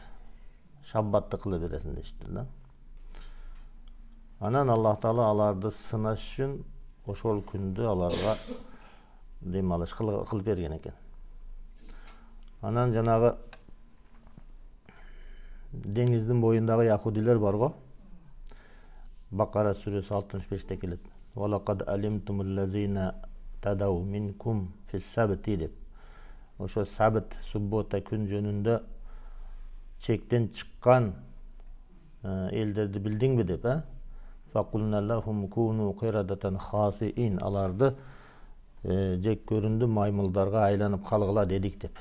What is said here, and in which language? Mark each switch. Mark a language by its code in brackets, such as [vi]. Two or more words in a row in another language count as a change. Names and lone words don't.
[ky] Шаббатты кылып бересиң дештир да. Анан Аллах Таала аларды сынаш үчүн ошол күндү аларга дем алыш кылып берген экен. Анан жанагы деңиздин боюндагы яхудилер бар го. Бакара сүрөсү 65-те келет. [ar] ولقد علمتم الذين اعتدوا منكم في السبت деп. [ky] Ошо сабт суббота күн жөнүндө чектен чыккан элдерди билдиңби деп, [ar] فقلنا لهم كونوا قردة خاسئين, [ky] аларды жек көрүндү маймылдарга айланып калгыла дедик деп.